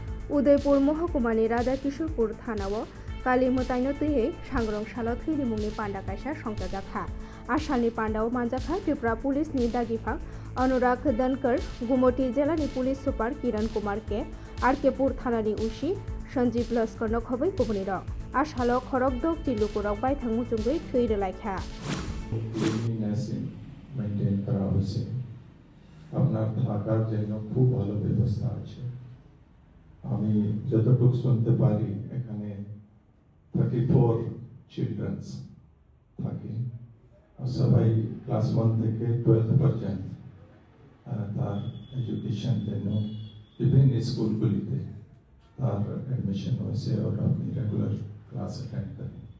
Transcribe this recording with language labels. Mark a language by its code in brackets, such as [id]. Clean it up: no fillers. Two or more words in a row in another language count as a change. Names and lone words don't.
[trp] उदयपुर महकुमानि राधा किशोरपुर थानाव काली मोतायनो तैयै सांग्रं सालो थैरि मुंनि पान्डा कायसा संजाजाखा आसामनि पान्डाव मानजाखा त्रिपुरा पुलिसनि दागिफाग अनुराग दनकर गुमटी जिल्लानि पुलिस सुपार किरण कुमार के आरकेपुर थानानि उसी सञ्जीव लस्करनो खबै गुबुनि रक आसालो खरक दक तिलुकुरक बायथां मुजुंगै थैरो लायखा [bn] মেইনটেইন করা হয়েছে আপনার থাকার জন্য খুব ভালো ব্যবস্থা আছে আমি যতটুকু শুনতে পারি এখানে 34 চিলড্রেন্স থাকে সবাই ক্লাস 1 থেকে 12 পর্যন্ত তার এডুকেশন জন্য বিভিন্ন স্কুলগুলিতে তার এডমিশন হয়েছে और আপনি [en] regular class attend [bn] করেন